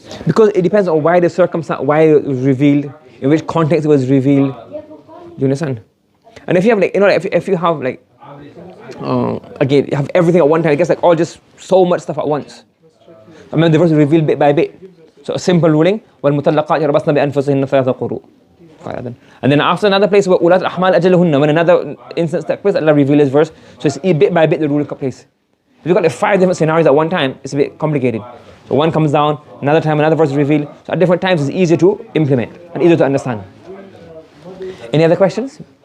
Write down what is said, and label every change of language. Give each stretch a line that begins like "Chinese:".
English: Because it depends on why the circumstance, why it was revealed, in which context it was revealed. Do you understand? And if you have like, if you have like, again, you have everything at one time, it gets like all just so much stuff at once. I mean, the verse is revealed bit by bit. So a simple ruling,
Arabic: وَالْمُطَلَّقَاتِ يَرْبَصْنَ بِأَنفُسِهِنَّ ثَلَاثَ قُرُوءٍ.
English: And then after another place,
Arabic: وَأُولَاتُ الْأَحْمَالِ أَجَلُهُنَّ,
English: when another instance takes place, Allah reveals His verse. So it's bit by bit the ruling takes place. If you've got like 5 different scenarios at one time, it's a bit complicated. So one comes down, another time another verse is revealed. So at different times it's easier to implement and easier to understand. Any other questions?